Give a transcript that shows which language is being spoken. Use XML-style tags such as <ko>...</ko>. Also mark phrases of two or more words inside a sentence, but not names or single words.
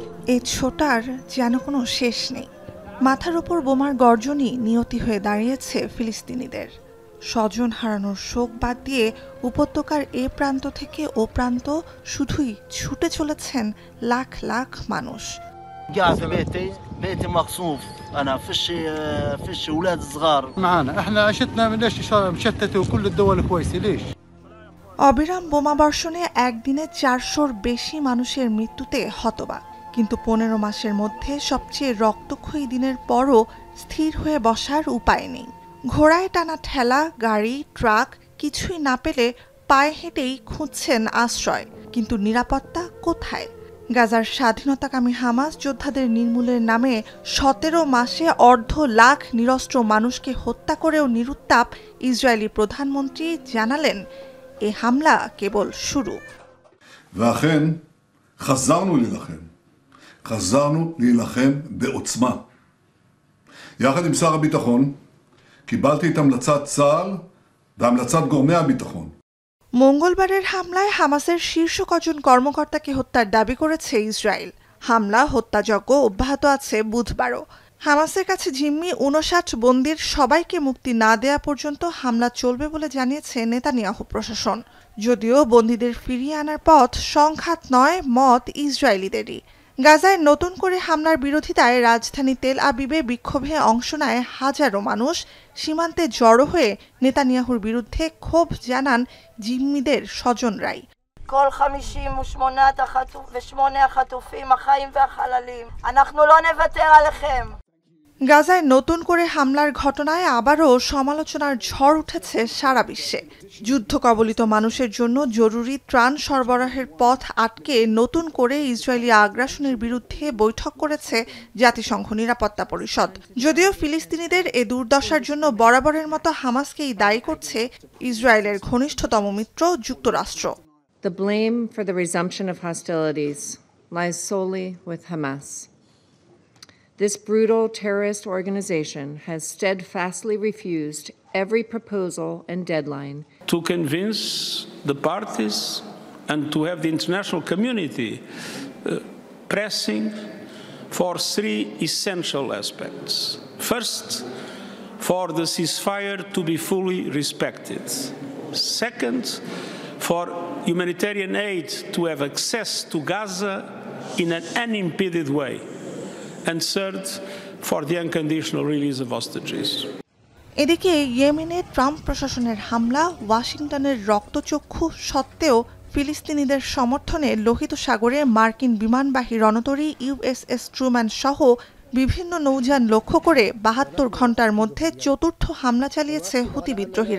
<bn>এ ছোটার যেন কোনো শেষ নেই। মাথার ওপর বোমার গর্জনই নিয়তি হয়ে দাঁড়িয়েছে ফিলিস্তিনিদের। স্বজন হারানোর শোক বাদ দিয়ে উপত্যকার এ প্রান্ত থেকে ও প্রান্ত শুধুই ছুটে চলেছেন লাখ লাখ মানুষ।</bn> <ar>قاعد في بيتي مقصوف انا فيش اولاد صغار معانا احنا عشتنا ليش مشتته وكل الدول كويسه ليش</ar> <bn>অবিরাম বোমাবর্ষণে একদিনে 400-র বেশি মানুষের মৃত্যুতে হতবাক। কিন্তু 15 মাসের মধ্যে সবচেয়ে রক্তক্ষয়ী দিনের পরও স্থির হয়ে বসার উপায় নেই। ঘোড়ায় টানা ঠেলা, গাড়ি, ট্রাক কিছুই না পেলে পায়ে হেঁটেই খুঁজছেন আশ্রয়। কিন্তু নিরাপত্তা কোথায়? গাজার স্বাধীনতাকামী হামাস যোদ্ধাদের নির্মূলের নামে 17 মাসে অর্ধ লাখ নিরস্ত্র মানুষকে হত্যা করেও নিরুত্তাপ ইসরায়েলি প্রধানমন্ত্রী জানালেন, এ হামলা কেবল শুরু।</bn> <he>ואכן חזרנו להילחם בעוצמה. יחד עם שר הביטחון קיבלתי את המלצת צה"ל והמלצת גורמי הביטחון.</he> <bn>মঙ্গলবারের হামলায় হামাসের শীর্ষ কজন কর্মকর্তাকে হত্যার দাবি করেছে ইসরায়েল। হামলা হত্যাযজ্ঞ অব্যাহত আছে বুধবারও। হামাসের কাছে জিম্মি 59 বন্দীর সবাইকে মুক্তি না দেয়া পর্যন্ত হামলা চলবে বলে জানিয়েছে নেতানিয়াহু প্রশাসন। যদিও বন্দীদের ফিরিয়ে আনার পথ সংঘাত নয়, মত ইসরায়েলিদেরই। গাজায় নতুন করে হামলার বিরোধিতায় রাজধানী তেল আবিবে বিক্ষোভে অংশ নেয় হাজারো মানুষ। সীমান্তে জড়ো হয়ে নেতানিয়াহুর বিরুদ্ধে ক্ষোভ জানান জিম্মিদের স্বজনরাই।</bn> <he>כל 58 החטופים החיים והחללים, אנחנו לא נוותר עליכם.</he> <bn>গাজায় নতুন করে হামলার ঘটনায় আবারও সমালোচনার ঝড় উঠেছে সারা বিশ্বে। যুদ্ধ কবলিত মানুষের জন্য জরুরি ত্রাণ সরবরাহের পথ আটকে নতুন করে ইসরায়েলি আগ্রাসনের বিরুদ্ধে বৈঠক করেছে জাতিসংঘ নিরাপত্তা পরিষদ। যদিও ফিলিস্তিনিদের এ দুর্দশার জন্য বরাবরের মতো হামাসকেই দায়ী করছে ইসরায়েলের ঘনিষ্ঠতম মিত্র যুক্তরাষ্ট্র।</bn> <en>The blame for the resumption of hostilities lies solely with Hamas. This brutal terrorist organization has steadfastly refused every proposal and deadline to convince the parties and to have the international community pressing for three essential aspects. First, for the ceasefire to be fully respected. Second, for humanitarian aid to have access to Gaza in an unimpeded way. And third, for the unconditional release of hostages.</en> <bn>এদিকে ইয়েমেনে ট্রাম্প প্রশাসনের হামলা, ওয়াশিংটনের রক্তচক্ষু সত্ত্বেও ফিলিস্তিনিদের সমর্থনে লোহিত সাগরে মার্কিন বিমানবাহী রণতরী ইউএসএস ট্রুম্যান সহ বিভিন্ন নৌযান লক্ষ্য করে 72 ঘণ্টার মধ্যে চতুর্থ হামলা চালিয়েছে হুতি বিদ্রোহীরা।</bn>